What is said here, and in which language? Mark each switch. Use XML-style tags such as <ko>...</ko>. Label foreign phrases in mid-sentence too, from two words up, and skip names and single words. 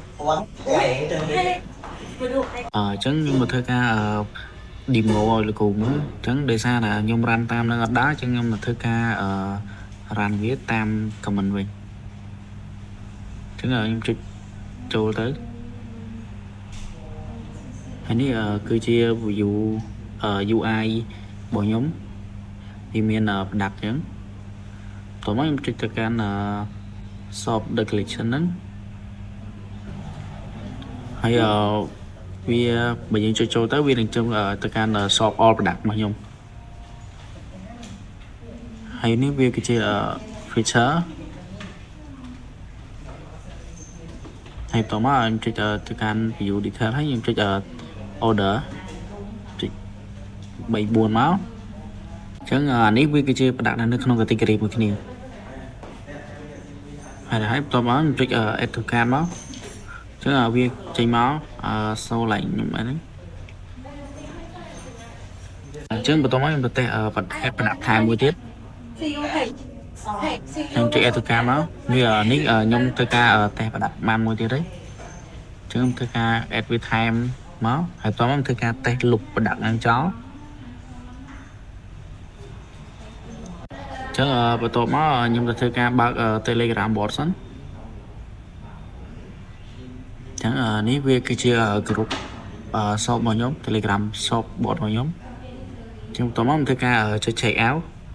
<km>អញ្ចឹងខ្ញុំមកធ្វើការ demo ឲ្យលោកគ្រូមើលអញ្ចឹងដោយសារតែខ្ញុំ run តាមនឹងអត់ដែរអញ្ចឹងខ្ញុំមកធ្វើការ run វាតាម comment វិញអញ្ចឹងខ្ញុំចុចចូលទៅ ហើយនេះគឺជា</km> <en>view UI</en> <km>របស់ខ្ញុំវាមាន product អញ្ចឹងតោះមកខ្ញុំចុចទៅកាន់</km> <en>shop the collection</en> <km>ហ្នឹងហើយវាបើយើងចុចចូលទៅវានឹងចូលទៅកាន់</km> <en>shop all product</en> <km>របស់ខ្ញុំ ហើយនេះវាគឺជា feature ហើយតោះមកខ្ញុំចុចទៅកាន់</km> <en>view detail</en> <km>ហើយខ្ញុំចុច order ចុច3 4មកអញ្ចឹងអានេះវាគឺជា product នៅក្នុង category មួយគ្នា ហើយបន្តមកខ្ញុំចុច</km> <en>add to cart</en> <km>មកអញ្ចឹងវាចេញមកសូឡែងខ្ញុំហ្នឹងអញ្ចឹងបន្តមកខ្ញុំទៅតេស្តproduct ថែមមួយទៀតខ្ញុំចុច</km> <en>add to cart</en> <km>មកនេះខ្ញុំធ្វើការតេស្ត product បានមួយទៀតហើយអញ្ចឹងខ្ញុំធ្វើការ add វាថែមមកហើយបន្តមកធ្វើការតេស្ត</km> <en>loop product</en> <km>ហ្នឹងចោល អញ្ចឹងបន្ទាប់មកខ្ញុំទៅធ្វើការបើក</km> <en>Telegram bot</en> <km>សិនអញ្ចឹងនេះវាគឺជា</km> <en>group shop</en> <km>របស់ខ្ញុំ</km> <en>Telegram shop bot</en> <km>របស់ខ្ញុំអញ្ចឹងបន្ទាប់មកខ្ញុំធ្វើការចុច</km> <en>check out</en>